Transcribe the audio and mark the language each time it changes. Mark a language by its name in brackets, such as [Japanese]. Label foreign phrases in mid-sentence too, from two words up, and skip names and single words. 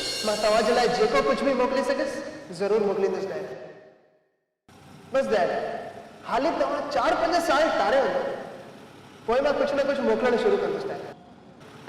[Sindhi] मां तव्हांजे लाइ जेको कुछ भी मोकिले सघियसि ज़रूर मोकिलींदुसि डैड। बस डैड, हाली तव्हां 4-5 साल टारे वञो, पोइ मां कुछ न कुछ मोकिलणु शुरू कंदुसि डैड।